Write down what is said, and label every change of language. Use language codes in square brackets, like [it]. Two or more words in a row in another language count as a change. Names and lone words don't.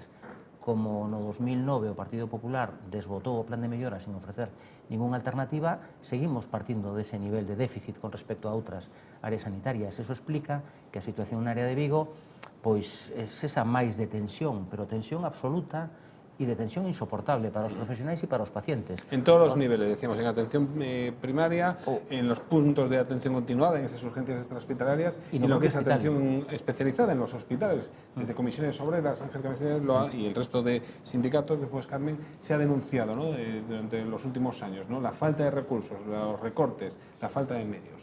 [gl] Como no 2009 o Partido Popular desbotou o plan de mellora sin ofrecer ningunha alternativa, seguimos partindo dese nivel de déficit con respecto a outras áreas sanitarias. Eso explica que a situación na área de Vigo pois é esa máis de tensión, pero tensión absoluta e de tensión insoportable para os profesionais e para os pacientes. [es] En todos los niveles, decíamos, en atención primaria, en los puntos de atención continuada, en esas urgencias extrahospitalarias y lo que es atención especializada en los hospitales. Desde comisiones obreras, Ángel Cabeceras y el resto de sindicatos, después Carmen, se ha denunciado, ¿no?, durante los últimos años, ¿no?, la falta de recursos, los recortes, la falta de medios.